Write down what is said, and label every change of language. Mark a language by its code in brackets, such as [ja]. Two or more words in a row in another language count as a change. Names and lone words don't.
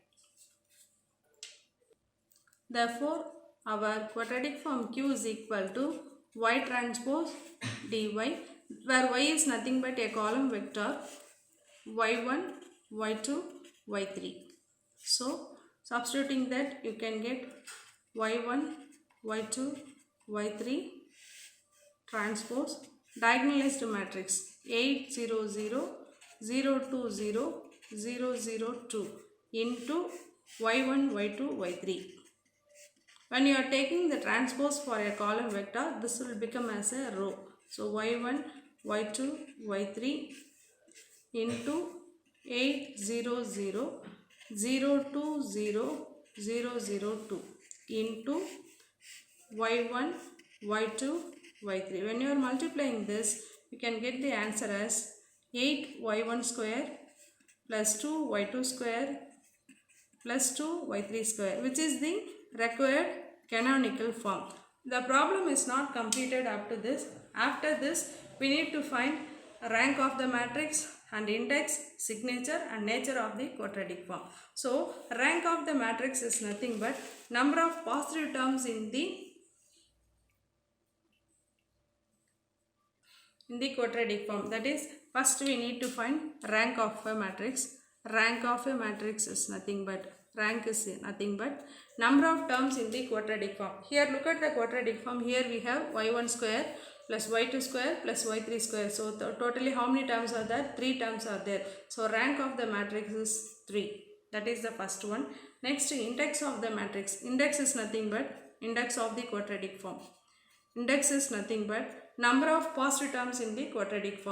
[en] Therefore our quadratic form Q is equal to y transpose dy, where y is nothing but a column vector y1, y2, y3. So substituting that, you can get y1, y2, y3 transpose diagonalized matrix 8 0 0 0 2 0 0 0 2 into y1, y2, y3. When you are taking the transpose for a column vector, this will become as a row. So y1, y2, y3 into 8 0 0 0 2 0 0 0 2 into y1, y2, y3. When you are multiplying this, you can get the answer as 8 y1 square plus 2 y2 square plus 2 y3 square, which is the required canonical form. The problem is not completed up to this. After this, we need to find rank of the matrix and index, signature and nature of the quadratic form. So rank of the matrix is nothing but number of positive terms in the quadratic form. That is, first we need to find rank of a matrix. Rank of a matrix is nothing but number of terms in the quadratic form. Here look at the quadratic form. Here we have y1 square plus y2 square plus y3 square. So totally how many terms are there? 3 terms are there. So rank of the matrix is 3. That is the first one. Next, index of the matrix. Index is nothing but index of the quadratic form. Index is nothing but number of positive terms in the quadratic form.